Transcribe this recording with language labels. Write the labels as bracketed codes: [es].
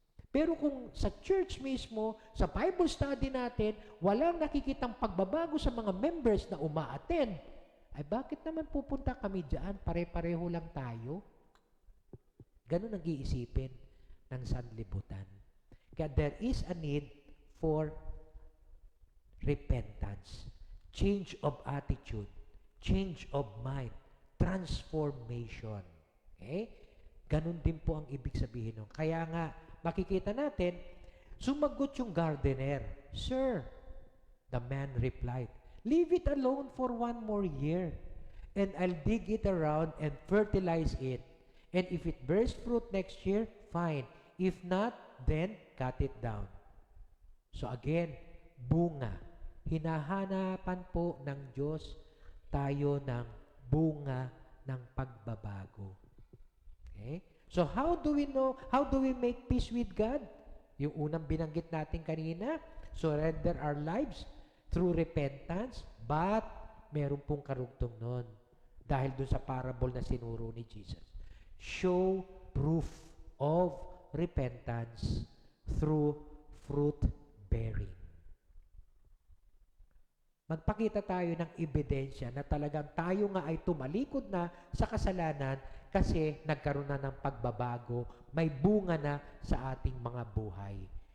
[tl] Pero kung sa church mismo, sa Bible study natin, walang nakikitang pagbabago sa mga members na umaattend, ay bakit naman pupunta kami dyan? Pare-pareho lang tayo. Ganun ang iisipin ng sanlibutan. [en] Kaya there is a need for repentance, change of attitude, change of mind, transformation. Okay? [tl] Ganun din po ang ibig sabihin nun. Kaya nga, makikita natin, sumagot yung gardener, [en] "Sir," the man replied, "leave it alone for 1 more year, and I'll dig it around and fertilize it. And if it bears fruit next year, fine. If not, then cut it down." So again, bunga. [tl] Hinahanapan po ng Diyos tayo ng bunga ng pagbabago. [en] Okay? So how do we make peace with God? [tl] Yung unang binanggit natin kanina, [en] surrender our lives through repentance, [tl] but meron pong karugtong nun. Dahil dun sa parable na sinuro ni Jesus. [en] Show proof of repentance through fruit bearing. [tl] Magpakita tayo ng ebidensya na talagang tayo nga ay tumalikod na sa kasalanan kasi nagkaroon na ng pagbabago, may bunga na sa ating mga buhay.